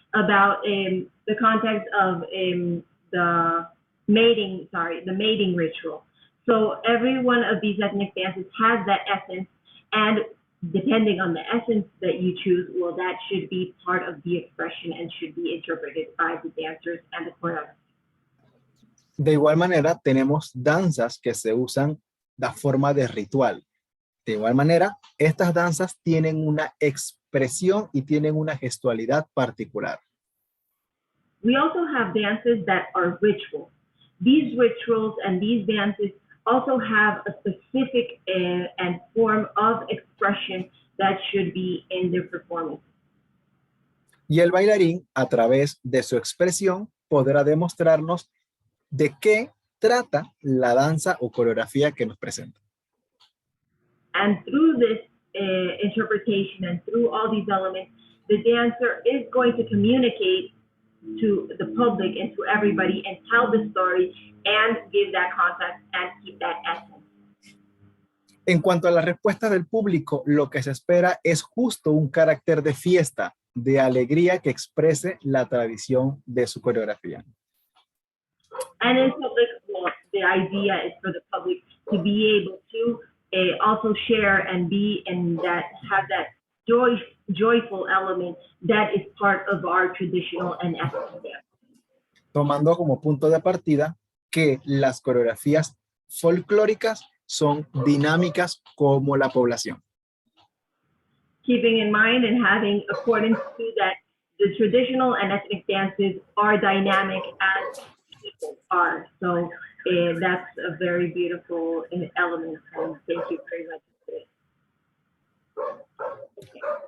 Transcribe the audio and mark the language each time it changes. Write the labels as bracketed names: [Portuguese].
[English] About the context of the mating. Sorry, the mating ritual. So every one of these ethnic dances has that essence, and depending on the essence that you choose, well, that should be part of the expression and should be interpreted by the dancers and the choreographers. [Spanish] De igual manera, tenemos danzas que se usan de forma de ritual. De igual manera, estas danzas tienen una expresión y tienen una gestualidad particular. [English] We also have dances that are ritual. These rituals and these dances also have a specific and form of expression that should be in their performance. [Spanish] Y el bailarín, a través de su expresión, podrá demostrarnos de qué trata la danza o coreografía que nos presenta. [English] And through this interpretation and through all these elements, the dancer is going to communicate to the public and to everybody and tell the story and give that context and keep that essence. [Spanish] En cuanto a la respuesta del público, lo que se espera es justo un carácter de fiesta, de alegría que exprese la tradición de su coreografía. [English] And in public, well, the idea is for the public to be able to also share and be and that have that joyful element that is part of our traditional and ethnic dance. [Spanish] Tomando como punto de partida que las coreografías folclóricas son dinámicas como la población. [English] Keeping in mind and having accordance to that, the traditional and ethnic dances are dynamic as people are. So that's a very beautiful element. And thank you very much for it. Okay.